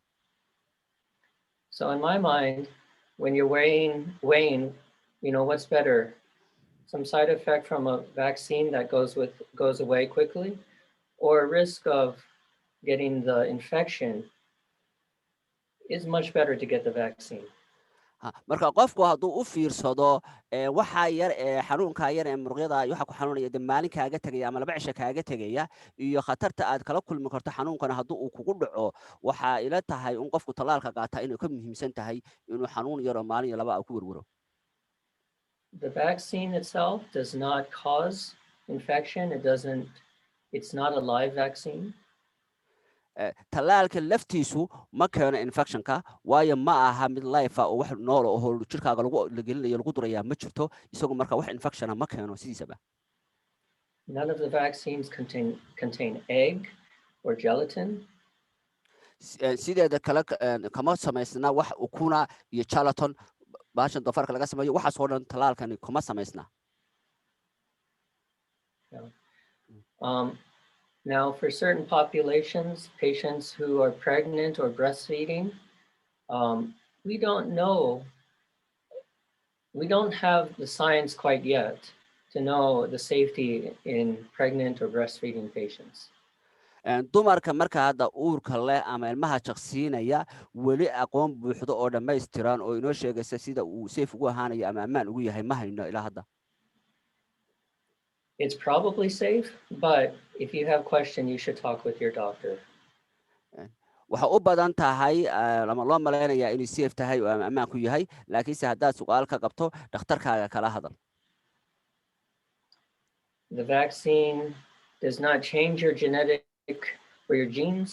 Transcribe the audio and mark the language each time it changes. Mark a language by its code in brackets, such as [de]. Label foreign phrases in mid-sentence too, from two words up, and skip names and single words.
[en] So in my mind, when you're weighing, you know, what's better, some side effect from a vaccine that goes away quickly, or a risk of getting the infection, is much better to get the vaccine. [so] marka qofku hadduu u fiirsado waxa yar xanuunka yar muruqyada waxa ku xanuunaya de maalin kaaga tagaya ama laba cisho kaaga tagaya iyo khatarta aad kala kulmi karto xanuunkana hadduu uu kugu dhaco waxa ila tahay in qofku talaalka qaata inuu ka muhiimsan tahay inuu xanuun yar oo maalin iyo laba ku warwaro. [en] The vaccine itself does not cause infection. It's not a live vaccine. [so] talaalka laftiisu ma keeno infectionka waayo ma aha mid life oo wax nool oo jirkaaga lagu gelinayo lagu duraya ma jirto isagu marka wax infection ma keeno sidiisaba. [en] None of the vaccines contain egg or gelatin. [so] sideeda kale kama samaysna wax ukuna iyo gelatin baashan doofarka laga sameeyo waxaas oo dhan talaalkani kuma samaysna. [en] Now, for certain populations, patients who are pregnant or breastfeeding, we don't have the science quite yet to know the safety in pregnant or breastfeeding patients. [so] dumarka marka hadda uurka leh ama ilmaha jaqsiinaya weli aqoon buuxdo oo dhammaystiran oo inoo sheegaysa sida uu safe ugu ahaanayo ama ammaan ugu yahay ma hayno ilaa hadda. [en] It's probably safe, but if you have questions, you should talk with your doctor. [so] waxa u badan tahay lama loo maleynayaa inuu safe tahay oo ammaan ku yahay laakiinse haddaad su'aal ka qabto dhakhtarkaaga kala hadal. [en] The vaccine does not change your genetic or your genes.